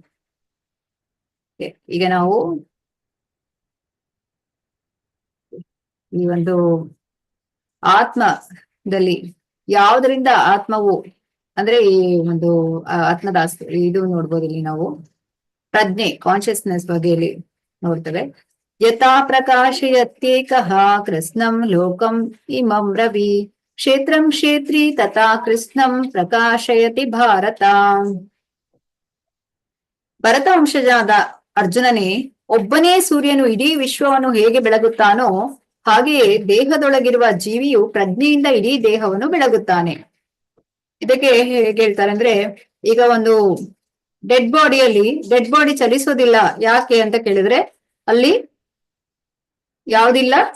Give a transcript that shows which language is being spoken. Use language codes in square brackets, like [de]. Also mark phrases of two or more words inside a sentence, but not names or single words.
[kn] ಈಗ ನಾವು ಈ ಒಂದು ಆತ್ಮದಲ್ಲಿ ಯಾವುದರಿಂದ ಆತ್ಮವು ಅಂದ್ರೆ ಈ ಒಂದು ಆತ್ಮದ ಇದು ನೋಡ್ಬೋದು. ಇಲ್ಲಿ ನಾವು ಪ್ರಜ್ಞೆ, ಕಾನ್ಶಿಯಸ್ನೆಸ್ ಬಗ್ಗೆಯಲ್ಲಿ ನೋಡ್ತೇವೆ. [sa] ಯಥಾ ಪ್ರಕಾಶಯತ್ಯೇಕಃ ಕೃಷ್ಣಂ ಲೋಕಂ ಇಮಂ ರವಿ ಕ್ಷೇತ್ರಂ ಕ್ಷೇತ್ರಿ ತಥಾ ಕೃಷ್ಣಂ ಪ್ರಕಾಶಯತಿ ಭಾರತ. [kn] ಭರತ ವಂಶಜಾದ ಅರ್ಜುನನೇ, ಒಬ್ಬನೇ ಸೂರ್ಯನು ಇಡೀ ವಿಶ್ವವನ್ನು ಹೇಗೆ ಬೆಳಗುತ್ತಾನೋ ಹಾಗೆಯೇ ದೇಹದೊಳಗಿರುವ ಜೀವಿಯು ಪ್ರಜ್ಞೆಯಿಂದ ಇಡೀ ದೇಹವನ್ನು ಬೆಳಗುತ್ತಾನೆ. ಇದಕ್ಕೆ ಹೇಗೆ ಹೇಳ್ತಾರೆ ಅಂದ್ರೆ, ಈಗ ಒಂದು [en] dead body [kn] ಚಲಿಸೋದಿಲ್ಲ ಯಾಕೆ ಅಂತ ಕೇಳಿದ್ರೆ ಅಲ್ಲಿ ಯಾವ್ದಿಲ್ಲ,